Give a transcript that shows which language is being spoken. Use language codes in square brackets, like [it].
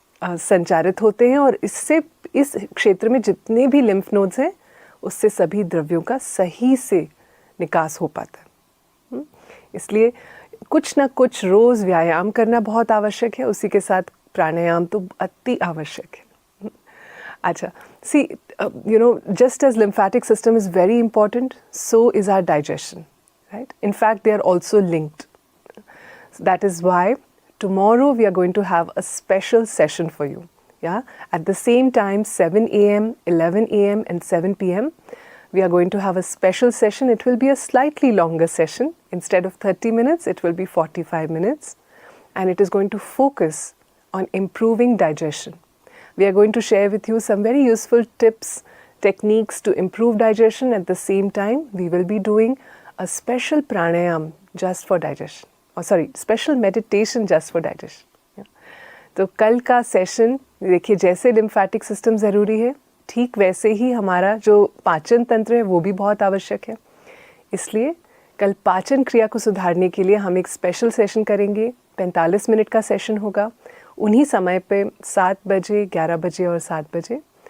[hi] संचारित होते हैं और इससे इस क्षेत्र में जितने भी लिम्फ नोड्स हैं उससे सभी द्रव्यों का सही से निकास हो पाता है। इसलिए कुछ ना कुछ रोज़ व्यायाम करना बहुत आवश्यक है, उसी के साथ प्राणायाम तो अति आवश्यक है। [en] अच्छा, see just as lymphatic system is very important, so is our digestion, right? In fact, they are also linked. So that is why tomorrow we are going to have a special session for you. Yeah, at the same time, 7 a.m., 11 a.m. and 7 p.m. we are going to have a special session. It will be a slightly longer session. Instead of 30 minutes, it will be 45 minutes. And it is going to focus on improving digestion. We are going to share with you some very useful tips, techniques to improve digestion. At the same time, we will be doing a special pranayam just for digestion. Special meditation just for digestion. [hi] तो कल का session देखिए, जैसे lymphatic system ज़रूरी है, ठीक वैसे ही हमारा जो पाचन तंत्र है वो भी बहुत आवश्यक है। इसलिए कल पाचन क्रिया को सुधारने के लिए हम एक स्पेशल सेशन करेंगे। 45 मिनट का सेशन होगा, उन्हीं समय पे 7 बजे, 11 बजे और 7 बजे।